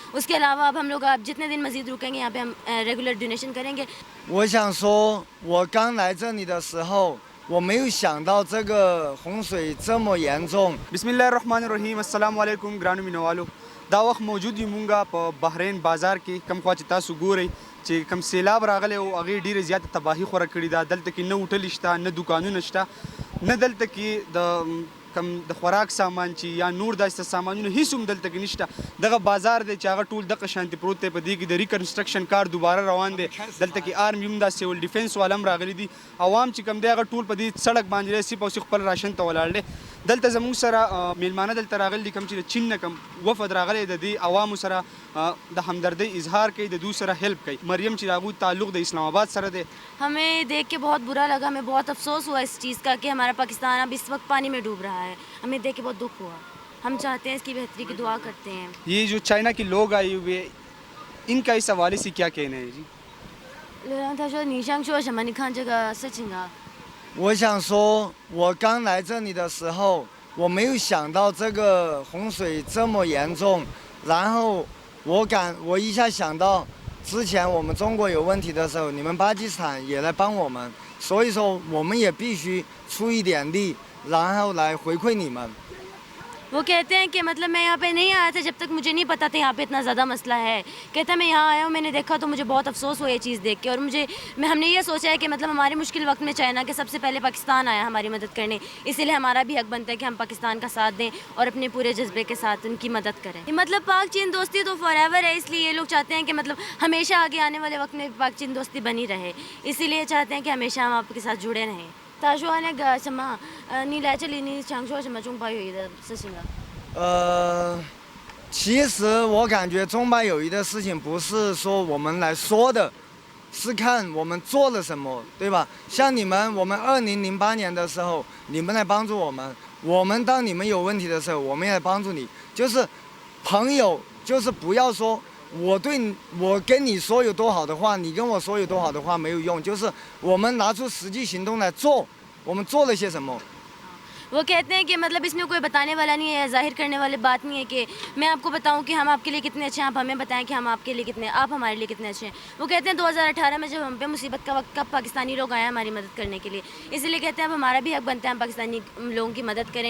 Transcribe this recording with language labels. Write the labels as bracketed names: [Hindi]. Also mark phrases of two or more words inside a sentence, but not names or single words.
[Urdu] اس کے علاوہ اب ہم لوگ اب جتنے دن مزید رکیں گے یہاں پہ ہم ریگولر ڈونیشن کریں گے. [Chinese] 我想说，我刚来这里的时候，我没有想到这个洪水这么严重。 [Arabic] بسم الله الرحمن الرحيم السلام عليكم [Pashto] ګرانو مینه والو دا وخت موجود یو مونږه په بحرین بازار کې کم خوا چې تاسو ګورئ چې کم سیلاب راغلی او هغې ډېرې زیاته تباهي خوره کړې ده. دلته کې نه هوټلې شته، نه دوکانونه شته، نه دلته کې د کم د خوراک سامان چې یا نور داسې سامانونه هیڅ هم دلته کې نشته. دغه بازار دی چې هغه ټول دغه شانتې پروت دی. په دې کې د ریکنسټرکشن کار دوباره روان دی. دلته کې آرمي هم دا [English] civil defence [Pashto] والا هم راغلي دي. عوام چې کم دی هغه ټول په دې سړک باندې سیپ او سیخ خپل راشن ته ولاړ دی. دلته زموږ سره میلمانه دلته راغلي دي، کوم چې د چین نه کوم وفد راغلی د دې عوامو سره د همدردۍ اظهار کوي، د دوی سره هیلپ کوي. مریم چې هغوی تعلق د اسلام آباد سره دی. [Urdu] ہمیں دیکھ کے بہت برا لگا، ہمیں بہت افسوس ہوا اس چیز کا کہ ہمارا پاکستان اب اس وقت پانی میں ڈوب رہا ہے. ہمیں دیکھ کے بہت دکھ ہوا. ہم چاہتے ہیں اس کی بہتری کی دعا کرتے ہیں. یہ جو چائنا کے لوگ آئے ہوئے ان کا اس حوالے سے کیا کہنا ہے جی? [Chinese] 他说你想说什么？你看这个事情啊。我想说，我刚来这里的时候，我没有想到这个洪水这么严重，然后我一下想到之前我们中国有问题的时候，你们巴基斯坦也来帮我们，所以说我们也必须出一点力，然后来回馈你们。 [Urdu] وہ کہتے ہیں کہ مطلب میں یہاں پہ نہیں آیا تھا جب تک مجھے نہیں پتا تھا یہاں پہ اتنا زیادہ مسئلہ ہے. کہتا ہے میں یہاں آیا ہوں، میں نے دیکھا تو مجھے بہت افسوس ہوا یہ چیز دیکھ کے. اور ہم نے یہ سوچا ہے کہ مطلب ہمارے مشکل وقت میں چائنا کے سب سے پہلے پاکستان آیا ہماری مدد کرنے، اسی لیے ہمارا بھی حق بنتا ہے کہ ہم پاکستان کا ساتھ دیں اور اپنے پورے جذبے کے ساتھ ان کی مدد کریں. مطلب پاک چین دوستی تو فارایور ہے، اس لیے یہ لوگ چاہتے ہیں کہ مطلب ہمیشہ آگے آنے والے وقت میں پاک چین دوستی بنی رہے، اسی لیے چاہتے ہیں کہ ہمیشہ ہم آپ کے ساتھ جڑے رہیں. [Chinese] 他说那个什么，你来这里你想说什么中巴友谊的事情啊？其实我感觉中巴友谊的事情不是说我们来说的，是看我们做了什么，对吧？像你们，我们2008年的时候，你们来帮助我们，我们当你们有问题的时候，我们也来帮助你。就是朋友，就是不要说我跟你说有多好的话，你跟我说有多好的话没有用，就是我们拿出实际行动来做，我们做了些什么。 [Urdu] وہ کہتے ہیں کہ مطلب اس میں کوئی بتانے والا نہیں ہے، ظاہر کرنے والی بات نہیں ہے کہ میں آپ کو بتاؤں کہ ہم آپ کے لیے کتنے اچھے ہیں، آپ ہمیں بتائیں کہ ہم آپ کے لیے کتنے، آپ ہمارے لیے کتنے اچھے ہیں. وہ کہتے ہیں 2018 میں جب ہم پہ مصیبت کا وقت کب پاکستانی لوگ آئے ہماری مدد کرنے کے لیے، اس لیے کہتے ہیں اب ہمارا بھی حق بنتا ہے ہم پاکستانی لوگوں کی مدد کریں.